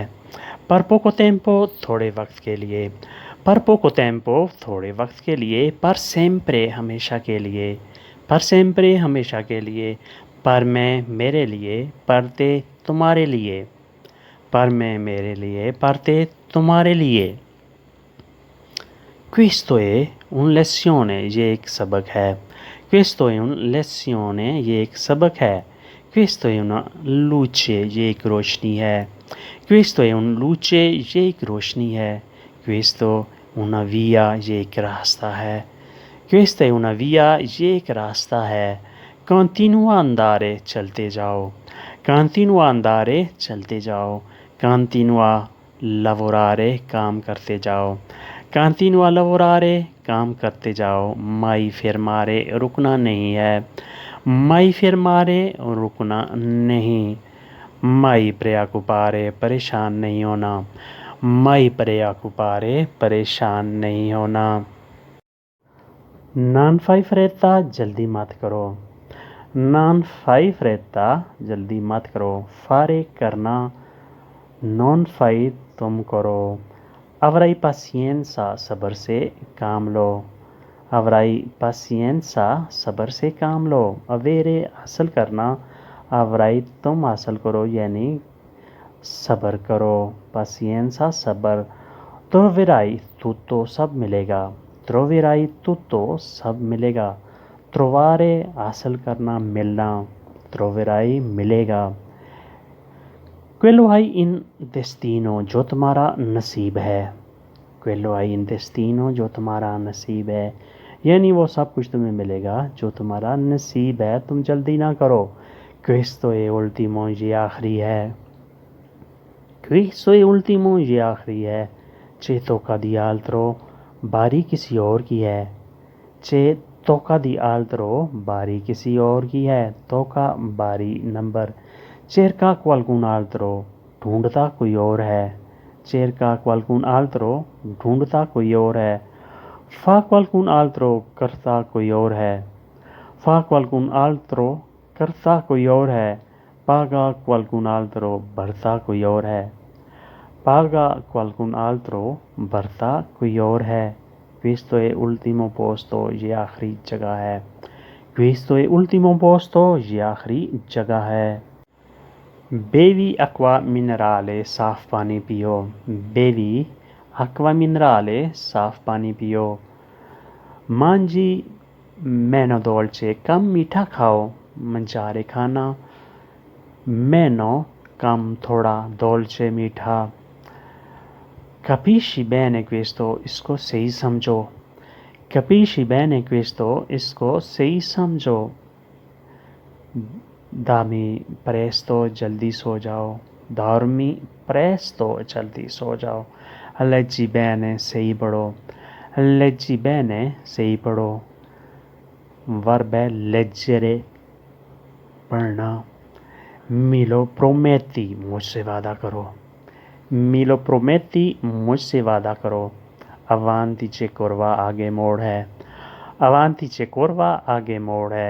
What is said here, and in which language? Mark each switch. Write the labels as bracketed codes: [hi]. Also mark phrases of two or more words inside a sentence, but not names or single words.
[it] per poco tempo [hi] थोड़े वक्त के लिए, [it] per poco tempo [hi] थोड़े वक्त के लिए, [it] per sempre [hi] हमेशा के लिए, [it] per sempre [hi] हमेशा के लिए, [it] per me [hi] मेरे लिए, [it] per te [hi] तुम्हारे लिए, [it] per me [hi] मेरे लिए, [it] per te [hi] तुम्हारे लिए। [it] Questo è un lezione, [hi] ये एक सबक है। [it] Questo è un lezione, [hi] ये एक सबक है। [it] Questo è una luce, [hi] ये एक रोशनी है। [it] Questo è un luce, [hi] ये एक रोशनी है। [it] Questo una via, [hi] ये एक रास्ता है। [it] Questa è una via, [hi] ये एक रास्ता है। [it] Continua a andare, [hi] चलते जाओ। [it] Continua a andare, [hi] चलते जाओ। [it] Continua lavorare, [hi] काम करते जाओ। [it] Continua a lavorare, [hi] काम करते जाओ। [it] Mai fermare, [hi] रुकना नहीं है। [it] Mai fermare, [hi] रुकना नहीं। [it] Mai preoccupare, [hi] परेशान नहीं होना। [it] Mai preoccupare, [hi] परेशान नहीं होना। [it] Non fai fretta, [hi] जल्दी मत करो। [it] Non fai fretta, [hi] जल्दी मत करो। [it] Fare, करना। Non fai, [hi] तुम करो। [it] Avrai pazienza, [hi] सब्र से काम लो। [it] Avrai pazienza, [hi] सब्र से काम लो। Avere, हासिल करना। Avrai, तुम हासिल करो यानी सब्र करो। [it] Pazienza, सब्र। Troverai, tutto, [hi] सब मिलेगा। [it] Troverai tutto, [hi] सब मिलेगा। Trovare, हासिल करना, मिलना। [it] Troverai, मिलेगा। Quello hai in destino, [hi] जो तुम्हारा नसीब है। [it] Quello hai in destino, [hi] जो तुम्हारा नसीब है, यानी वो सब कुछ तुम्हें मिलेगा जो तुम्हारा नसीब है, तुम जल्दी ना करो। [it] Questo è ultimo, [hi] ये आखिरी है। [it] Questo è ultimo, [hi] ये आखिरी है। [it] C'è tocca di altro, [hi] बारी किसी और की है। [it] C'è tocca di altro, [hi] बारी किसी और की है। [it] Tocca, [hi] बारी, नंबर। [it] Cerca qualcun altro, [hi] ढूंढता कोई और है। [it] Cerca qualcun altro, [hi] ढूंढता कोई और है। [it] Fa qualcun altro, [hi] करता कोई और है। [it] Fa qualcun altro, [hi] करता कोई और है। [it] Paga qualcun altro, [hi] भरता कोई और है। [it] Paga qualcun altro, [hi] भरता कोई और है। [it] Questo è ultimo posto, [hi] ये आखिरी जगह है। [it] Questo è ultimo posto, [hi] ये आखिरी जगह है। [it] Bevi acqua minerale, [hi] साफ पानी पियो। [it] Bevi acqua minerale, [hi] साफ पानी पियो। [it] Mangi meno dolce, [hi] कम मीठा खाओ। Mangiare, खाना। Meno, कम, थोड़ा। [it] Dolce, मीठा। Capisci bene questo, [hi] इसको सही समझो। [it] Capisci bene questo, [hi] इसको सही समझो। [it] Dormi presto, [hi] जल्दी सो जाओ। [it] Dormi presto, [hi] जल्दी सो जाओ। [it] Leggi bene, [hi] सही पढ़ो। [it] Leggi bene, [hi] सही पढ़ो। Verb है leggere, पढ़ना। [it] Me lo prometti, [hi] मुझसे वादा करो। [it] Me lo prometti, [hi] मुझसे वादा करो। [it] Avanti c'è curva, [hi] आगे मोड़ है। [it] Avanti c'è curva, [hi] आगे मोड़ है।